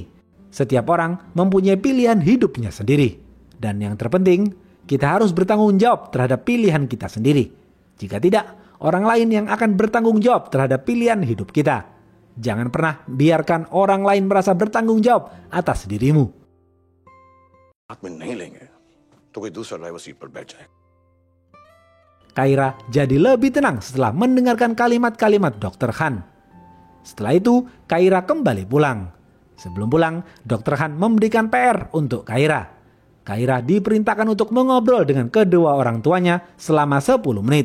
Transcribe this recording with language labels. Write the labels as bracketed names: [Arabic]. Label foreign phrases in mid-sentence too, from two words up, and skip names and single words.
[Indonesian] Setiap orang mempunyai pilihan hidupnya sendiri. Dan yang terpenting, kita harus bertanggung jawab terhadap pilihan kita sendiri. Jika tidak, orang lain yang akan bertanggung jawab terhadap pilihan hidup kita. Jangan pernah biarkan orang lain merasa bertanggung jawab atas dirimu. [Hindi] हाथ में नहीं लेंगे तो कोई दूसरा [English] driver seat [Hindi] पर बैठ जाए. [Indonesian] Kaira jadi lebih tenang setelah mendengarkan kalimat-kalimat Dr. Han. Setelah itu, Kaira kembali pulang. Sebelum pulang, Dr. Han memberikan PR untuk Kaira. Kaira diperintahkan untuk mengobrol dengan kedua orang tuanya selama 10 menit.